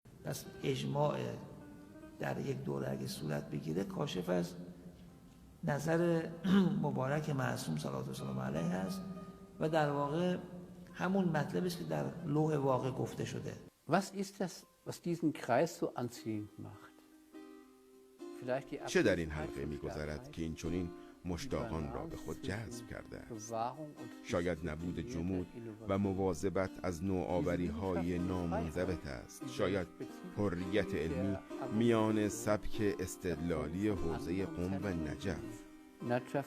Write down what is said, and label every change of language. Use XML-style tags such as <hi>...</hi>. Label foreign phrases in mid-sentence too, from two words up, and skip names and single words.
<fa>پس اجماع در یک دوره اگه صورت بگیره کاشف از نظر مبارک معصوم</fa> <ar>صلوات الله وسلامه علیه</ar> <fa>هست و در واقع همون مطلبی است که در لوح واقع گفته شده.</fa> <de>Was ist das, was diesen Kreis so anziehend macht?</de> <fa>چه در این حلقه می‌گذرد که این چنین مشتاقان را به خود جذب کرده است؟ شاید نبود جمود و مواظبت از نوآوری‌های نامنضبط است. شاید حریت علمی میان سبک استدلالی حوزه قم و نجف.</fa>